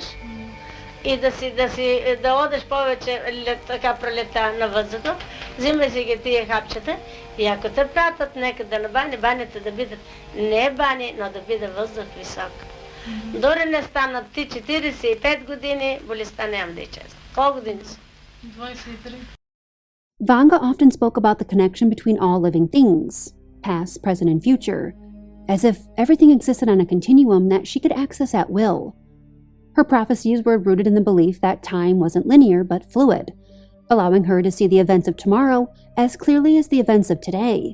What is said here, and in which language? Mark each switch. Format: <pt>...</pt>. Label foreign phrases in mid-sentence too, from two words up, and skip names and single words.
<bg>И да одеш повече така пролета на въздуха, взимай си ги тия хапчета и ако те пратят некъде на бани, баните да бидат не бани, но да биде въздух висок. Дори не станат ти 45 години, болестта няма да изчезне. Колко години са? 23.</bg> <en>Vanga often spoke about the connection between all living things, past, present, and future, as if everything existed on a continuum that she could access at will. Her prophecies were rooted in the belief that time wasn't linear but fluid, allowing her to see the events of tomorrow as clearly as the events of today.</en>